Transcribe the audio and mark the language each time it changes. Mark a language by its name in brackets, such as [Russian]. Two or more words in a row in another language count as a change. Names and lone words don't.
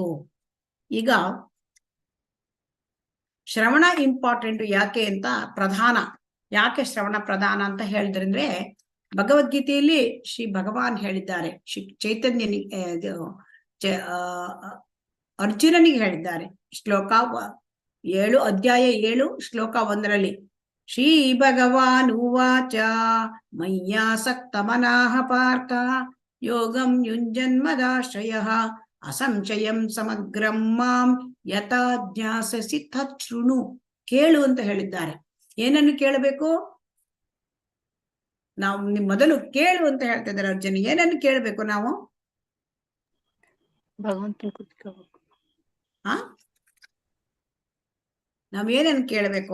[Kannada] ಈಗ ಶ್ರವಣ ಇಂಪಾರ್ಟೆಂಟ್ ಯಾಕೆ ಅಂತ ಯಾಕೆ ಶ್ರವಣ ಪ್ರಧಾನ ಅಂತ ಹೇಳಿದ್ರಂದ್ರೆ, ಭಗವದ್ಗೀತೆಯಲ್ಲಿ ಶ್ರೀ ಭಗವಾನ್ ಹೇಳಿದ್ದಾರೆ, ಶ್ರೀ ಚೈತನ್ಯನಿಗೆ ಅರ್ಜುನನಿಗೆ ಹೇಳಿದ್ದಾರೆ. ಶ್ಲೋಕ 7 ಅಧ್ಯಾಯ 7 ಶ್ಲೋಕ 1ರಲ್ಲಿ [Sanskrit] ಶ್ರೀ ಭಗವಾನ್ ಉವಾಚ ಮಯ್ಯಾಸಕ್ತ ಮನಃ ಪಾರ್ಥ ಯೋಗಂ ಯುಂಜನ್ಮದಾಶ್ರಯಃ ಅಸಂಶಯಂ ಸಮಗ್ರಂ ಮಾಂ ಯಥಾ ಜ್ಞಾಸಸಿ ತತ್ ಶೃಣು. [Kannada] ಕೇಳು ಅಂತ ಹೇಳಿದ್ದಾರೆ. ಏನನ್ನು ಕೇಳಬೇಕು? ನಾವು ಮೊದಲು ಕೇಳು ಅಂತ ಹೇಳ್ತಾ ಇದ್ದಾರೆ ಅರ್ಜುನ. ಏನನ್ನು ಕೇಳಬೇಕು ನಾವು? ಭಗವಂತನ ಕುತ್ಕೋಬೇಕು. ನಾವೇನನ್ನು ಕೇಳಬೇಕು?